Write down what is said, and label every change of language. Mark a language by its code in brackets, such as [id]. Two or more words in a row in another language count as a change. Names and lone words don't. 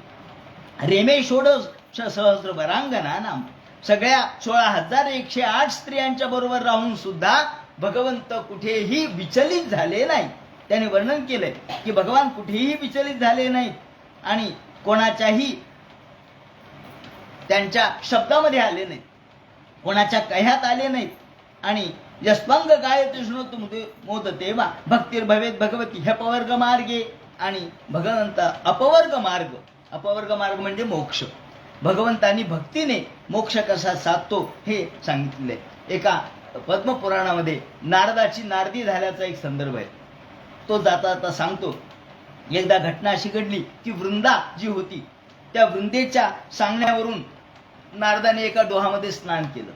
[sa] रेमे षोडश सहस्र वरांगना नाम, [mr] सगळ्या 16,108 स्त्रियांच्या बरोबर राहून सुद्धा भगवंत कुठेही विचलित झाले नाही. त्याने वर्णन केलंय की भगवान कुठेही विचलित झाले नाहीत आणि कोणाच्याही त्यांच्या शब्दामध्ये आले नाहीत, कोणाच्या कह्यात आले नाहीत. [sa] आणि यस्पंग गायते शृणोतु मोदते वा भक्तीर भवेत भगवती ह्यपवर्ग मार्गे, [mr] आणि भगवंत अपवर्ग मार्ग, अपवर्ग मार्ग म्हणजे मोक्ष, भगवंतांनी भक्तीने मोक्ष कसा साधतो हे सांगितले. एका पद्मपुराणामध्ये नारदाची नारदी झाल्याचा एक संदर्भ आहे, तो जाता जाता सांगतो. एकदा घटना अशी घडली की वृंदा जी होती त्या वृंदेच्या सांगण्यावरून नारदाने एका डोहामध्ये स्नान केलं.